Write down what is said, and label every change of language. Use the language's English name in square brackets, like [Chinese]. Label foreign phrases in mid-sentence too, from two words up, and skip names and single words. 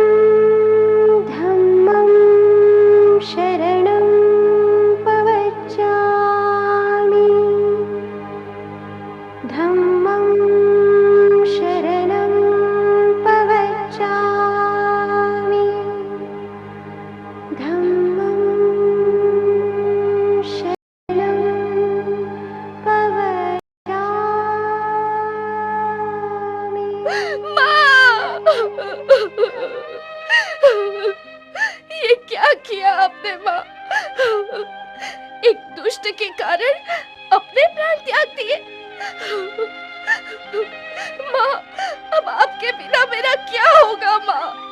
[Pali] धम्मं शरणं पवजामि, धम्मं शरणं पवजामि, धम्मं शरणं पवजामि। [Hindi] ये क्या किया आपने माँ? एक दुष्ट के कारण अपने प्राण त्याग दिए। माँ, अब आपके बिना मेरा क्या होगा माँ?